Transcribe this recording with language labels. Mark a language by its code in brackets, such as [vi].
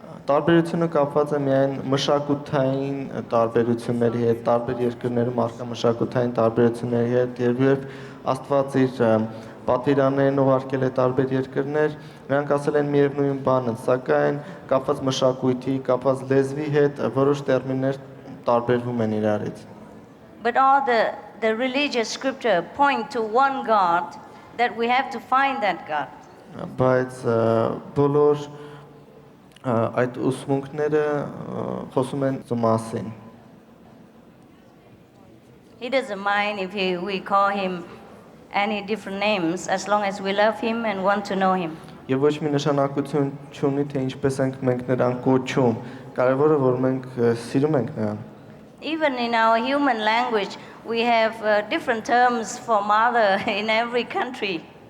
[hy] Տարբերությունը կապված է միայն մշակութային տարբերությունների հետ, տարբեր երկրներում առկա մշակութային տարբերությունների հետ, երբ Աստված իր պատվիրաններն ուղարկել է տարբեր երկրներ, նրանք ասել են միևնույն բանը, սակայն կապված մշակույթի, կապված լեզվի հետ որոշ տերմիններ տարբերվում են իրարից։ [en] But all the religious scripture point to one God, that we have to find that God. [hy] Բայց բոլոր այդ ուսմունքները խոսում են մասին։ [en] He doesn't mind if we call him any different names, as long as we love him and want to know him. [hy] Եվ ոչ մի նշանակություն չունի, թե ինչպես ենք մենք նրան կոչում, կարևորը որ մենք սիրում ենք նրան։ [en] Even in our human language, we have different terms for mother in every country.